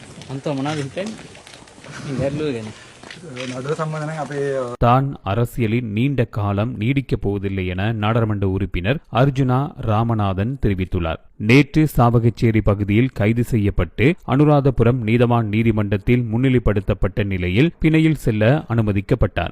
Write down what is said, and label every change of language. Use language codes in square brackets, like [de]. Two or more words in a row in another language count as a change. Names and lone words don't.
[si] අන්ත මොනවද හිතන්නේ? මේ ගැටලුව ගැන. නඩුව සම්බන්ධයෙන් අපේ [ta] தான் அரசியலில் நீண்ட காலம் நீடிக்கப் போவதில்லை என நாடாளுமன்ற உறுப்பினர் அர்ஜுனா ராமநாதன் தெரிவித்துள்ளார். நேற்று சாவகச்சேரி பகுதியில் கைது செய்யப்பட்டு அனுராதபுரம் நீதவான் நீதிமன்றத்தில் முன்னிலைப்படுத்தப்பட்ட நிலையில் பிணையில் செல்ல அனுமதிக்கப்பட்டார்.